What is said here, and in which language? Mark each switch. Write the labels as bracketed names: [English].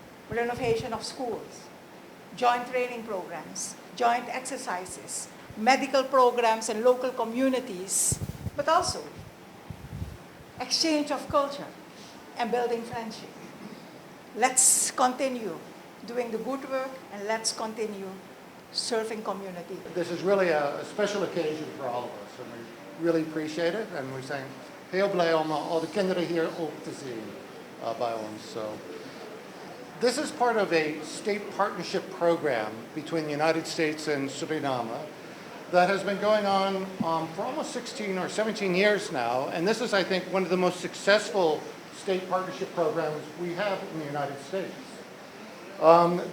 [English] Renovation of schools, joint training programs, joint exercises, medical programs in local communities, but also exchange of culture and building friendship. Let's continue doing the good work, and let's continue serving community. This is really a special occasion for all of us, and we really appreciate it. [Dutch] En we zijn heel blij om al de kinderen hier ook te zien bij ons. [English] So, this is part of a state partnership program between the United States and Suriname that has been going on for almost 16 or 17 years now. And this is, I think, one of the most successful state partnership programs we have in the United States.